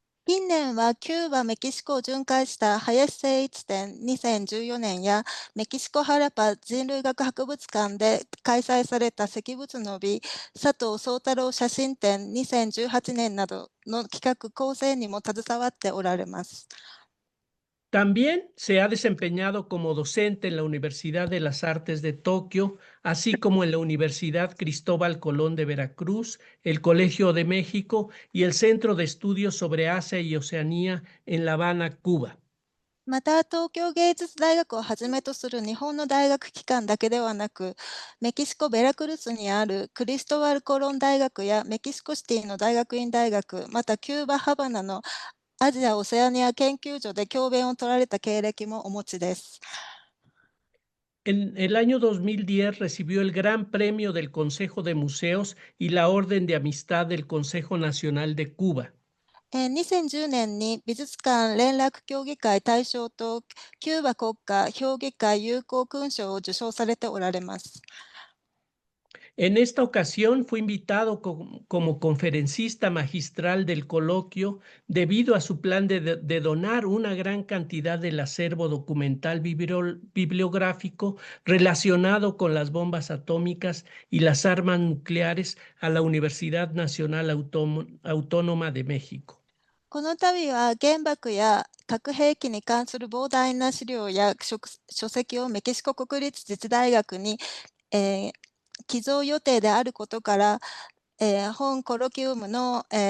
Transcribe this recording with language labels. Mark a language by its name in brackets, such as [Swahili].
[Japanese] 近年はキューバ、メキシコを巡回した林誠一展2014年やメキシコハラパ人類学博物館で開催された石仏の美佐藤宗太郎写真展2018年などの企画構成にも携わっておられます。 [Spanish] También se ha desempeñado como docente en la Universidad de las Artes de Tokio, así como en la Universidad Cristóbal Colón de Veracruz, el Colegio de México y el Centro de Estudios sobre Asia y Oceanía en La Habana, Cuba. [Japanese] また、東京芸術大学をはじめとする日本の大学機関だけではなく、メキシコ・ベラクルスにあるクリストバル・コロン大学やメキシコシティの大学院大学、またキューバ・ハバナのアジア・オセアニア研究所で教鞭を取られた経歴もお持ちです。 [Spanish] En el año 2010 recibió el Gran Premio del Consejo de Museos y la Orden de Amistad del Consejo Nacional de Cuba. [Japanese] 2010年に美術館連絡協議会大賞とキューバ国家評議会友好勲章を受賞されておられます。 [Spanish] En esta ocasión fue invitado como conferencista magistral del coloquio debido a su plan de donar una gran cantidad del acervo documental bibliográfico relacionado con las bombas atómicas y las armas nucleares a la Universidad Nacional Autónoma de México. [Japanese] この度は原爆や核兵器に関する膨大な資料や書籍をメキシコ国立自治大学に、寄贈予定であることから、本コロキウムの、